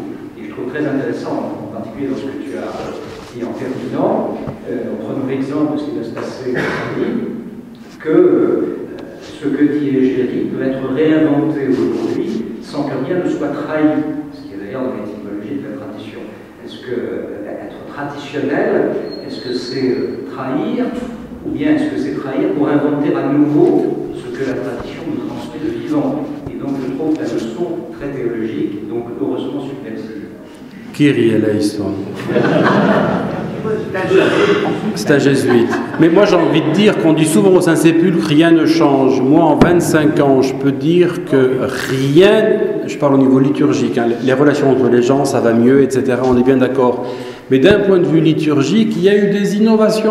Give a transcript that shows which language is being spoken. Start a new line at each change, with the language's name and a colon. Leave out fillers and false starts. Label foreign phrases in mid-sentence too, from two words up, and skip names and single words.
French: Et je trouve très intéressant, en particulier dans ce que tu as dit en terminant, en prenant l'exemple de ce qui va se passer aujourd'hui, que ce que dit Égérie peut être réinventé aujourd'hui sans que rien ne soit trahi, ce qui est d'ailleurs dans l'étymologie de la tradition. Est-ce que être traditionnel, est-ce que c'est trahir, ou bien est-ce que c'est trahir pour inventer à nouveau ce que la tradition nous transmet de vivant? Et donc je trouve la leçon très théologique, donc heureusement subversive.
Greek: Κύριε ἐλέησον.
French: C'est un jésuite. Mais moi j'ai envie de dire qu'on dit souvent au Saint-Sépulcre, rien ne change. Moi en 25 ans, je peux dire que rien, je parle au niveau liturgique, hein, les relations entre les gens, ça va mieux, etc. On est bien d'accord. Mais d'un point de vue liturgique, il y a eu des innovations.